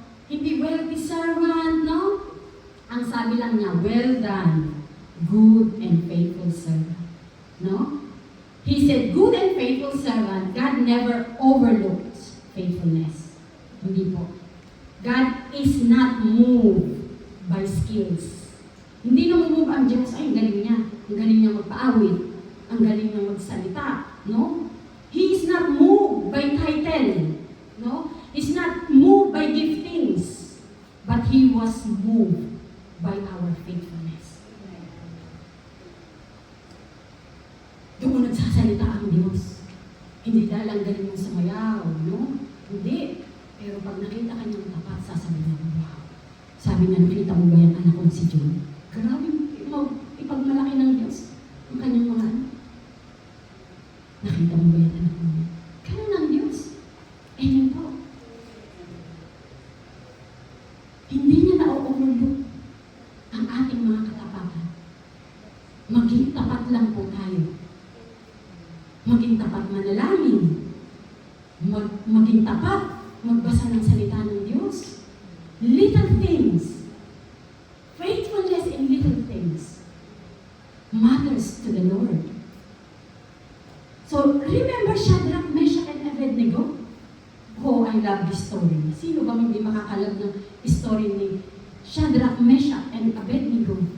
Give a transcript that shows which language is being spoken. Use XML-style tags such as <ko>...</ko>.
<en>Hindi wealthy servant, no?</en> <tl>Ang sabi lang niya,</tl> <en>well done, good and faithful servant. No? He said, good and faithful servant, God never overlooks faithfulness.</en> <tl>Hindi po.</tl> <en>God is not moved by skills.</en> <tl>Hindi namumove ang Diyos, ay, ang galing niya. Ang galing niya magpaawit. Ang galing niya magsalita.</tl> <en>No? He is not moved by title. No? He's not moved by giftings. But He was moved by our faithfulness.</en> <tl>Doon nagsasalita ang Diyos. Hindi dahil ang galing mong sumayaw, no? Hindi. Pero pag nakita ka niyang tapat, sasabihin niya, wow. Sabi niya, nakita mo ba yan anak kong si John? Grabe, ipagmalaki ng Diyos ang kanyang mga anak. Nakita mo ba yan anak mo? Ganun ang Diyos. Amen po. Hindi niya na-overlook ang ating mga katapatan. Maging tapat lang po tayo. Maging tapat manalangin. Maging tapat magbasa ng salita ng Diyos.</tl> <en>Little things. Faithfulness in little things matters to the Lord. So, remember Shadrach, Meshach, and Abednego? Oh, I love this story.</en> <tl>Sino ba hindi makakalab ng story ni Shadrach, Meshach, and Abednego?</tl>